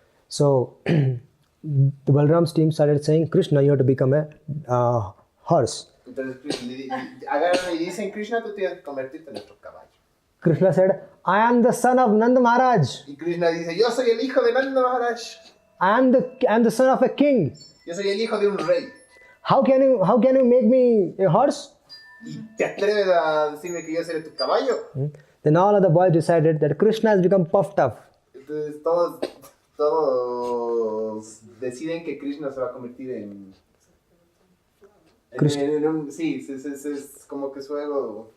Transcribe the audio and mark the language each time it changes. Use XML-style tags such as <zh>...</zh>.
<en>So the Balram's team started saying, Krishna, you have to become a horse.</en> <es>entonces agarran y dicen, Krishna, tú tienes que convertirte en nuestro caballo.</es> <en>Krishna said, I am the son of Nanda Maharaj.</en> <es>Y Krishna dice, yo soy el hijo de Nanda Maharaj.</es> <en>I am the son of a king.</en> <es>Yo soy el hijo de un rey.</es> <en>How can you make me a horse?</en> <es>¿Y te atreves a decirme que yo seré tu caballo?</es> <en>Then all of the boys decided that Krishna has become puffed up.</en> <es>Entonces todos deciden que Krishna se va a convertir en sí, es como que su ego.</es>